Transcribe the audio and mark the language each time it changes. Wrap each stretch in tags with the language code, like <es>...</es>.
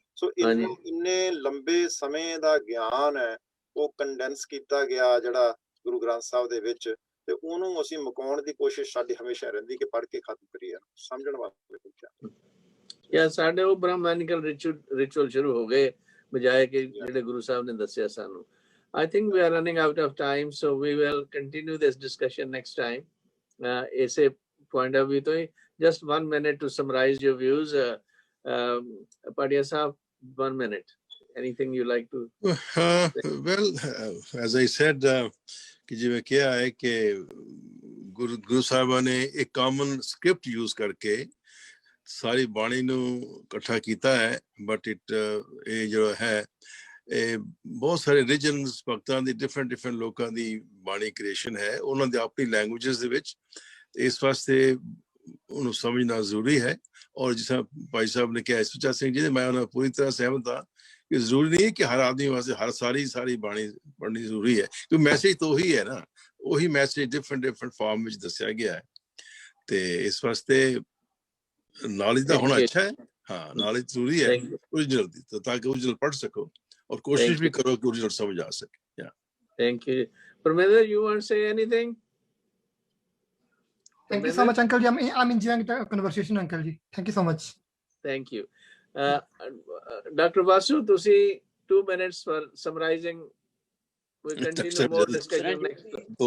<pa>ਸੋ ਇੰਨੇ ਲੰਬੇ ਸਮੇਂ ਦਾ ਗਿਆਨ ਹੈ ਉਹ ਕੰਡੈਂਸ ਕੀਤਾ ਗਿਆ ਜਿਹੜਾ ਗੁਰੂ ਗ੍ਰੰਥ ਸਾਹਿਬ ਦੇ ਵਿੱਚ, ਤੇ ਉਹਨੂੰ ਅਸੀਂ ਮੁਕਾਉਣ ਦੀ ਕੋਸ਼ਿਸ਼ ਸਾਡੀ ਹਮੇਸ਼ਾ ਰਹਿੰਦੀ ਕਿ ਪੜ੍ਹ ਕੇ ਖਤਮ ਕਰੀਏ, ਸਮਝਣ ਵਾਸਤੇ। ਸਾਡੇ ਉਹ ਬ੍ਰਹਮੈਨਿਕਲ ਰਿਚੁਅਲ ਸ਼ੁਰੂ ਹੋ ਗਏ ਬਜਾਏ ਕਿ ਜਿਹੜੇ ਗੁਰੂ ਸਾਹਿਬ ਨੇ ਦੱਸਿਆ ਸਾਨੂੰ।</pa> <en>I think we are running out of time, so we will continue this discussion next time.</en> <pa>ਇਸੇ</pa> <en>point of view</en> <pa>ਤੋਂ ਹੀ</pa> <en>just 1 minute to summarize your views. Padia Sahab, 1 minute. Anything you like to well, as I said,</en> <pa>कि जिਵੇਂ ਕਿਹਾ ਹੈ ਕਿ ਗੁਰੂ ਸਾਹਿਬਾਂ ਨੇ ਇੱਕ common script use ਕਰਕੇ ਸਾਰੀ ਬਾਣੀ ਨੂੰ ਇਕੱਠਾ ਕੀਤਾ ਹੈ। ਬਟ ਇਹ ਜੋ ਹੈ ਇਹ ਬਹੁਤ ਸਾਰੇ ਰੀਜਨਸ ਭਗਤਾਂ ਦੀ ਡਿਫਰੈਂਟ ਲੋਕਾਂ ਦੀ ਬਾਣੀ ਕ੍ਰੀਏਸ਼ਨ ਹੈ, ਉਹਨਾਂ ਦੀ ਆਪਣੀ ਲੈਂਗੁਏਜਸ ਦੇ ਵਿੱਚ। ਇਸ ਵਾਸਤੇ ਉਹਨੂੰ ਸਮਝਣਾ ਜ਼ਰੂਰੀ ਹੈ। ਔਰ ਜਿਸ ਤਰ੍ਹਾਂ ਭਾਈ ਸਾਹਿਬ ਨੇ ਕਿਹਾ ਸੁੱਚਾ ਸਿੰਘ ਜੀ, ਮੈਂ ਉਹਨਾਂ ਪੂਰੀ ਤਰ੍ਹਾਂ ਸਹਿਮਤ ਹਾਂ ਕਿ ਜ਼ਰੂਰੀ ਨਹੀਂ ਕਿ ਹਰ ਆਦਮੀ ਵਾਸਤੇ ਹਰ ਸਾਰੀ ਬਾਣੀ ਪੜ੍ਹਨੀ ਜ਼ਰੂਰੀ ਹੈ, ਕਿਉਂਕਿ ਮੈਸੇਜ ਤਾਂ ਉਹੀ ਹੈ ਨਾ, ਉਹੀ ਮੈਸੇਜ ਡਿਫਰੈਂਟ ਫਾਰਮ ਵਿੱਚ ਦੱਸਿਆ ਗਿਆ ਹੈ। ਤੇ ਇਸ ਵਾਸਤੇ ਨੌਲੇਜ ਦਾ ਹੋਣਾ ਅੱਛਾ ਹੈ।</pa> <hi>हाँ, नॉलेज जरूरी है ओरिजिनल दी, तो ताकि ओरिजिनल पढ़ सको और कोशिश भी करो कि ओरिजिनल समझ आ सके। या</hi> <en>Thank you. Parmendra, you want to say anything? Thank you so much, Uncle ji. I'm enjoying the conversation, Uncle ji. Thank you so much. Thank you. Dr. Vasu,</en> <pa>tusi</pa> <en>2 minutes for summarizing. We'll continue more discussion next time.</en>